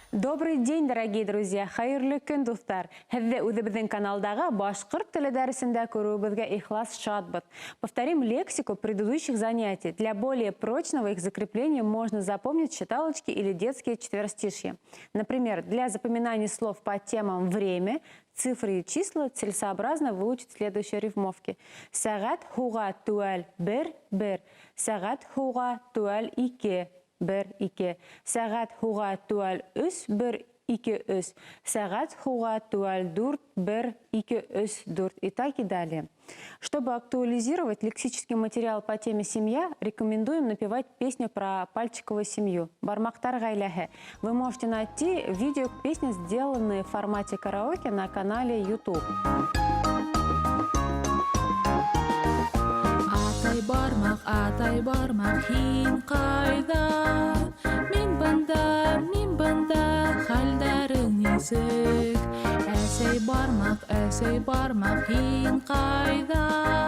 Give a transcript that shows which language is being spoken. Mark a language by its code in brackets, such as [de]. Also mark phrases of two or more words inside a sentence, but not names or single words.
[ru] Добрый день, дорогие друзья! [ba] Хайырлы көн, достар! Һеҙҙе үҙебеҙҙең каналдағы башҡорт теле дәресендә күреүебеҙгә ихлас шатбыҙ. [ru] Повторим лексику предыдущих занятий. Для более прочного их закрепления можно запомнить считалочки или детские четверостишья. Например, для запоминания слов по темам «время», цифры и числа целесообразно выучить следующие рифмовки. [ba] Сәғәт һуға түәл бер, сәғәт һуға түәл ике. 1-2. Сәғәт һуға түәл 3-1-2-3. Сәғәт һуға түәл 4-1-2-3-4. [ru] И так и далее. Чтобы актуализировать лексический материал по теме «Семья», рекомендуем напевать песню про пальчиковую семью [ba] «Бармактар гаиләһе». [ru] Вы можете найти видео к песне, сделанные в формате караоке на канале YouTube. [ba] Атай бармақ, һин қайда? Мин бында, хәлдәрең нисек? Әсәй бармақ, һин қайда?